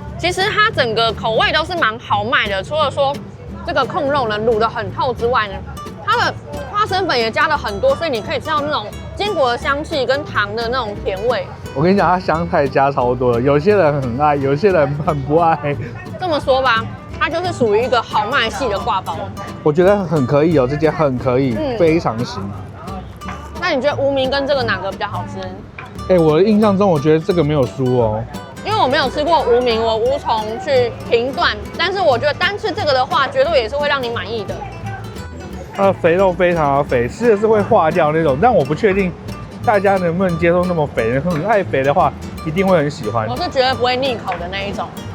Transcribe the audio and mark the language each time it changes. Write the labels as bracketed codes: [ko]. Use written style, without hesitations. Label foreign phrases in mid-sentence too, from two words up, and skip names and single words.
[zh] 其實它整個口味都是蠻豪邁的，除了說這個控肉呢滷得很透之外呢，它的花生粉也加了很多，所以你可以吃到那種堅果的香氣跟糖的那種甜味。我跟你講，它香菜加超多的，有些人很愛，有些人很不愛。這麼說吧，它就是屬於一個豪邁系的刈包。我覺得很可以哦，這間很可以，非常行。那你覺得無名跟這個哪個比較好吃？我的印象中，我覺得這個沒有輸哦。因為我沒有吃過無名，我無從去評斷。但是我覺得單吃這個的話，絕對也是會讓你滿意的。它的肥肉非常的肥，吃的是會化掉那種，但我不確定大家能不能接受那麼肥的。很愛肥的話，一定會很喜歡。我是絕對不會膩口的那一種。